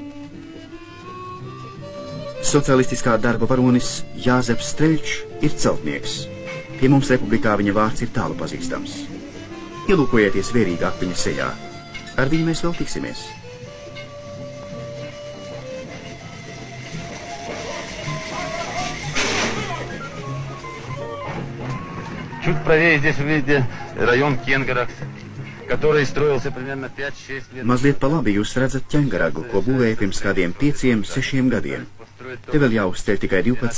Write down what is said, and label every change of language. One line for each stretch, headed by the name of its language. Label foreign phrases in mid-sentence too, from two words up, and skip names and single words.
Latvian: Socialistiskā darba varonis Jāzeps Streļčs ir celtnieks. Pie mums republikā viņa vārds ir tālu pazīstams. Ielūkojieties vērīgāk viņa sejā. Ar viņu mēs vēl tiksimies.
Russian: Чуть правее здесь вы видите район Кенгеракс, который строился примерно 5-6 лет.
Latvian: Mazliet pa labi jūs redzat Ķengaragu, ko būvēja pirms kādiem 5-6 gadiem. Te vēl jāuzceļ tikai 12